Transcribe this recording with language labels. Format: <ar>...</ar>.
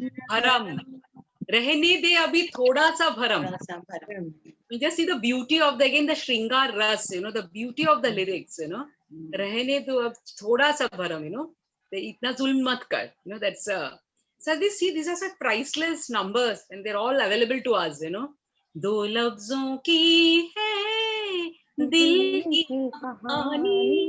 <hi>भरम, रहने दे अभी थोड़ा सा भरम।</hi> <en>You just see the beauty of the, again, the Shringar Ras, you know, the beauty of the lyrics, you know.</en> <hi>रहने दो अब थोड़ा सा भरम,</hi> <en>you know,</en> <hi>इतना जुल्म मत कर,</hi> <en>you know, that's so these are such priceless numbers and they're all available to us, you know.</en> <hi>दो लफ्जों की है दिल की कहानी,</hi>